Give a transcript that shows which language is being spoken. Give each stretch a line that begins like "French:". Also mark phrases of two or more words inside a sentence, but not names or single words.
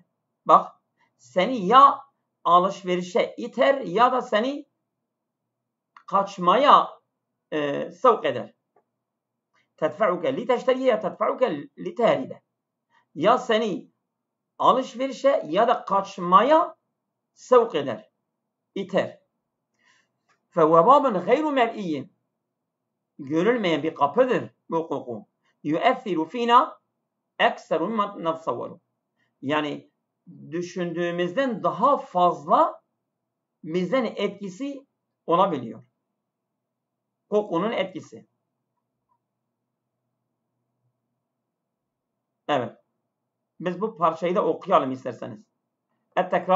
Turkish: Bak, seni ya alışverişe iter ya da seni kaçmaya sevk eder.
Arabic: تدفعك لتشتري يا تدفعك لتهرب.
Turkish: Ya seni alışverişe ya da kaçmaya sevk eder, iter.
Arabic: فَوَبَابٌ غَيْرُ مَرْئِيٍّ,
Turkish: görülmeyen bir kapıdır bu koku.
Arabic: يُؤَثِّرُ فِينَا اَكْسَرُ مَا نَتْصَوَّرُ.
Turkish: Yani düşündüğümüzden daha fazla bizden etkisi olabiliyor. Kokunun etkisi. Evet. Biz bu parçayı da okuyalım isterseniz.